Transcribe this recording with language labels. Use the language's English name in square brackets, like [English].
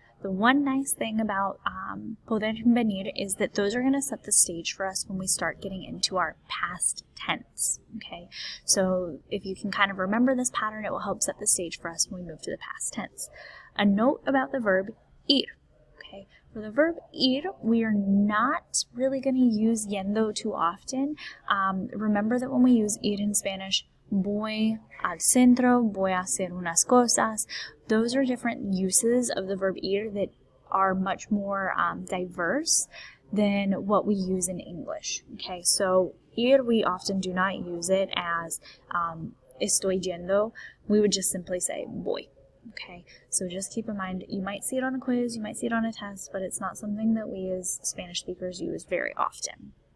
[English] The one nice thing about poder and venir is that those are going to set the stage for us when we start getting into our past tense. Okay, so if you can kind of remember this pattern, it will help set the stage for us when we move to the past tense. A note about the verb ir. Okay, for the verb ir, we are not really going to use yendo too often. Remember that when we use ir in Spanish, [Spanish] voy al centro, voy a hacer unas cosas. [English] Those are different uses of the verb ir that are much more diverse than what we use in English. Okay, so ir, we often do not use it as [Spanish] estoy yendo. [English] We would just simply say voy. Okay, so just keep in mind, you might see it on a quiz, you might see it on a test, but it's not something that we as Spanish speakers use very often.